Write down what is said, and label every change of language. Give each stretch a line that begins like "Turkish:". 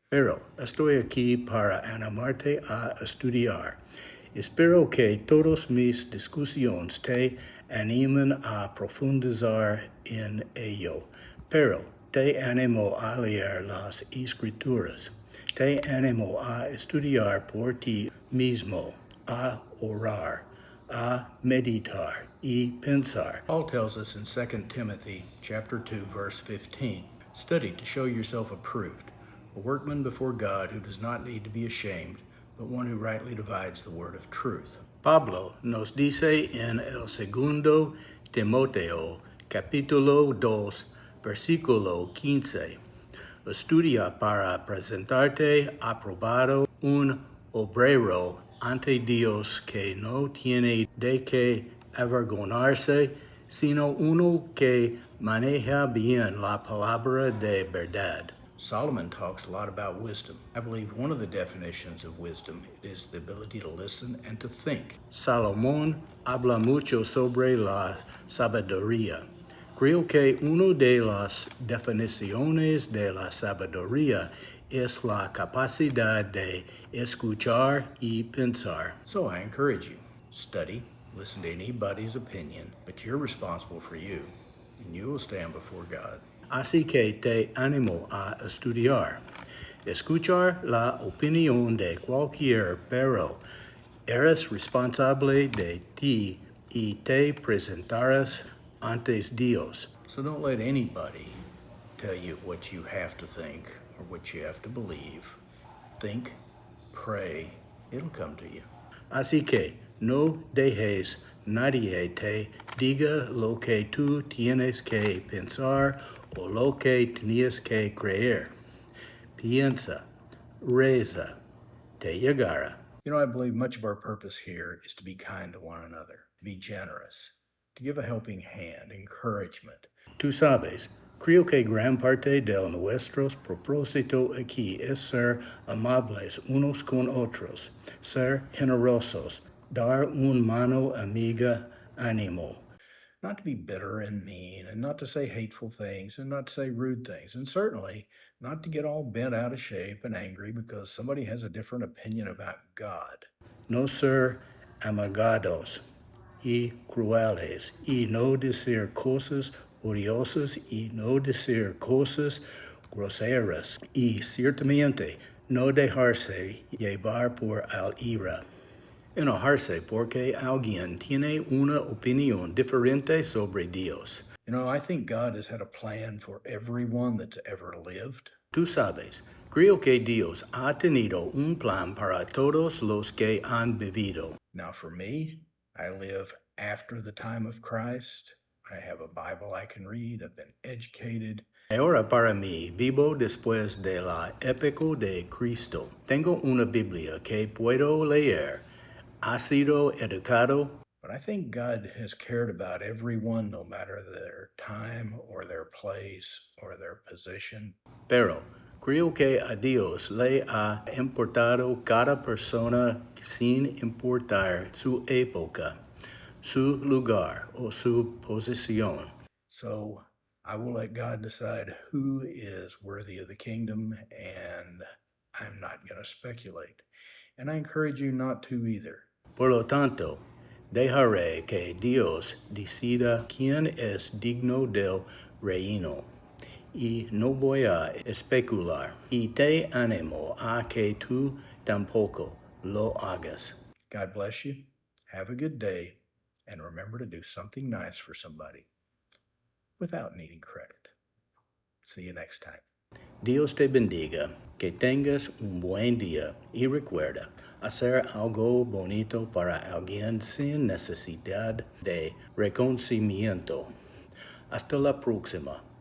Spanish: Pero estoy aquí para animarte a estudiar. Espero que todos mis discusiones te animen a profundizar en ello. Pero te animo a leer las escrituras. Te animo a estudiar por ti mismo, a orar, a meditar y pensar.
English: Paul tells us in 2 Timothy chapter 2, verse 15, study to show yourself approved, a workman before God who does not need to be ashamed, but one who rightly divides the word of truth.
Spanish: Pablo nos dice en el segundo Timoteo, capítulo 2, versículo 15, estudia para presentarte aprobado un obrero ante Dios que no tiene de qué avergonzarse, sino uno que maneja bien la palabra de verdad.
English: Solomon talks a lot about wisdom. I believe one of the definitions of wisdom is the ability to listen and to think.
Spanish: Salomón habla mucho sobre la sabiduría. Creo que una de las definiciones de la sabiduría es la capacidad de escuchar y pensar.
English: So I encourage you, study, listen to anybody's opinion, but you're responsible for you, and you will stand before God.
Spanish: Así que te animo a estudiar. Escuchar la opinión de cualquier, pero eres responsable de ti y te presentarás ante Dios.
English: So don't let anybody tell you what you have to think or what you have to believe. Think, pray, it'll come to you.
Spanish: Así que no dejes nadie te diga lo que tú tienes que pensar o lo que tenías que creer. Piensa, reza, te llegará.
English: You know, I believe much of our purpose here is to be kind to one another, to be generous, to give a helping hand, encouragement.
Spanish: Tú sabes, Creo que gran parte de nuestros propósito aquí es ser amables unos con otros, ser generosos, dar un mano amiga ánimo.
English: Not to be bitter and mean, and not to say hateful things, and not to say rude things, and certainly not to get all bent out of shape and angry because somebody has a different opinion about God.
Spanish: No ser amargados y crueles, y no decir cosas odiosas, y no decir cosas groseras, y ciertamente no dejarse llevar por el ira. Enojarse porque alguien tiene una opinión diferente sobre Dios.
English: I think God has had a plan for everyone that's ever lived.
Spanish: Tú sabes, creo que Dios ha tenido un plan para todos los que han vivido.
English: Now, for me, I live after the time of Christ. I have a Bible I can read. I've been educated.
Spanish: Ahora para mí, vivo después de la época de Cristo. Tengo una Biblia que puedo leer. Ha sido educado.
English: But I think God has cared about everyone, no matter their time or their place or their position.
Spanish: Pero creo que a Dios le ha importado cada persona sin importar su época, su lugar o su posición.
English: So I will let God decide who is worthy of the kingdom, and I'm not going to speculate. And I encourage you not to either.
Spanish: Por lo tanto, dejaré que Dios decida quién es digno del reino, y no voy a especular, y te animo a que tú tampoco lo hagas.
English: God bless you. Have a good day, and remember to do something nice for somebody without needing credit. See you next time.
Spanish: Dios te bendiga, que tengas un buen día y recuerda hacer algo bonito para alguien sin necesidad de reconocimiento. Hasta la próxima.